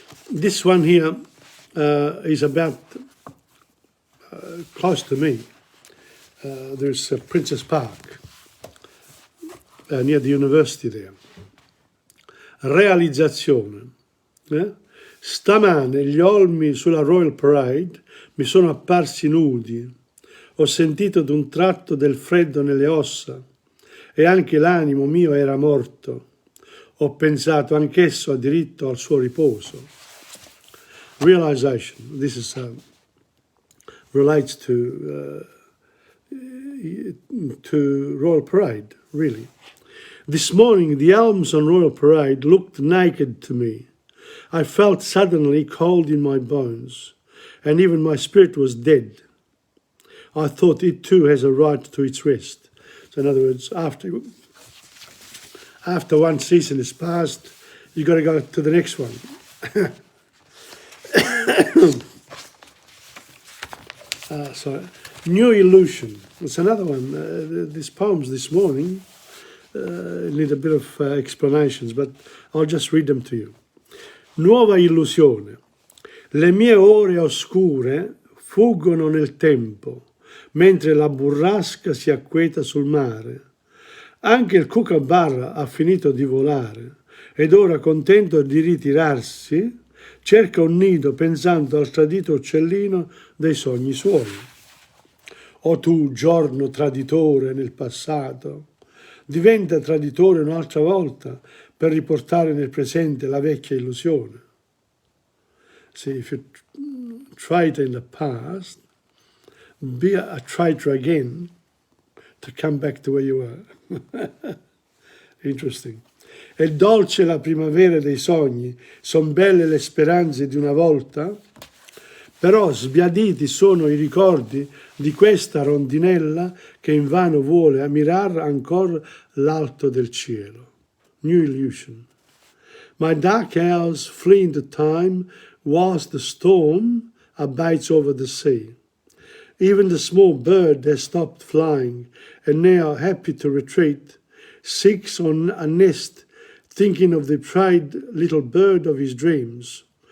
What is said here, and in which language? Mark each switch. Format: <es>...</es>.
<en>This one here is about close to me. There's Princess Park near the university there.</en> <it>Realizzazione. Stamane gli olmi sulla Royal Parade mi sono apparsi nudi. Ho sentito d'un tratto del freddo nelle ossa e anche l'animo mio era morto. Ho pensato anch'esso ha diritto al suo riposo.</it> <en>Realization. This is relates to Royal Parade, really. This morning, the elms on Royal Parade looked naked to me. I felt suddenly cold in my bones, and even my spirit was dead. I thought it too has a right to its rest. So in other words, after one season is passed, you've got to go to the next one. So, New Illusion. It's another one. These poems this morning need a bit of explanations, but I'll just read them to you.</en> <it>Nuova illusione. Le mie ore oscure fuggono nel tempo, mentre la burrasca si acqueta sul mare. Anche il kookaburra ha finito di volare ed ora, contento di ritirarsi, cerca un nido pensando al tradito uccellino dei sogni suoi. O tu, giorno traditore nel passato, diventa traditore un'altra volta per riportare nel presente la vecchia illusione.</it> <en>See, if you traitor in the past, be a traitor again to come back to where you were. Interesting.</en> <it>È dolce la primavera dei sogni, son belle le speranze di una volta, però sbiaditi sono i ricordi di questa rondinella che invano vuole ammirar ancora l'alto del cielo.</it> <en>New illusion. My dark hours flee into time whilst the storm abates over the sea. Even the small bird has stopped flying and now, happy to retreat, seeks on a nest, thinking of the betrayed little bird of his dreams.</en>